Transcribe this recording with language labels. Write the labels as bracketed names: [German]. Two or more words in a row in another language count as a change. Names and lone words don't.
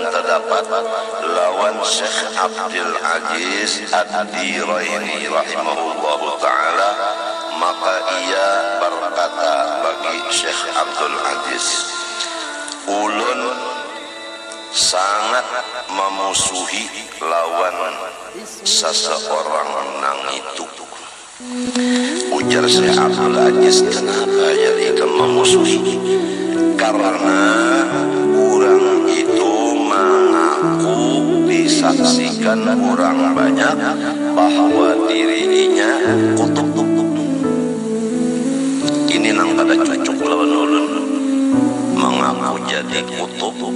[Banjar] berhadapan lawan Syekh Abdul Aziz Ad-Diraini [Arabic] rahimahullahu ta'ala, [Banjar] maka ia berkata bagi Syekh Abdul Aziz, ulun sangat memusuhi lawan seseorang nang itu. Ujar Syekh Abdul Aziz, kenapa jadi memusuhi? Karena orang itu mengaku disaksikan orang banyak bahwa dirinya kutub. Ini nang kada cocok lawan ulun, mengaku jadi kutub.